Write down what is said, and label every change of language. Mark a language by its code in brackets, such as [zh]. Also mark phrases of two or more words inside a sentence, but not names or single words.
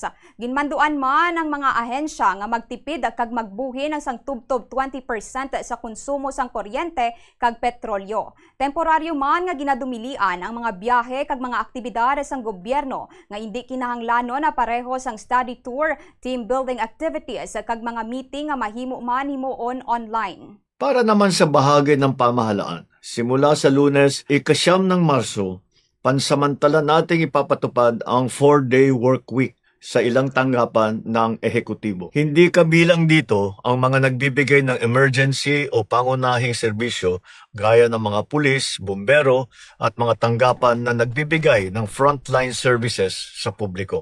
[hil] Ginmanduan man ang mga ahensya nga magtipid kag magbuhi ng sang tubtob 20% sa konsumo sang kuryente kag petrolyo. Temporaryo man nga ginadumilian ang mga biyahe kag mga aktibidades sang gobyerno nga hindi kinahanglanon na pareho sang [en] study tour, team building activities [hil] kag mga meeting nga mahimo man himuon online. [tl] Para naman sa bahagi ng pamahalaan, simula sa Lunes, 9 ng Marso, pansamantala nating ipapatupad ang 4-day work week sa ilang tanggapan ng ehekutibo. Hindi kabilang dito ang mga nagbibigay ng emergency o pangunahing serbisyo gaya ng mga pulis, bumbero at mga tanggapan na nagbibigay ng [en] frontline services [tl] sa publiko.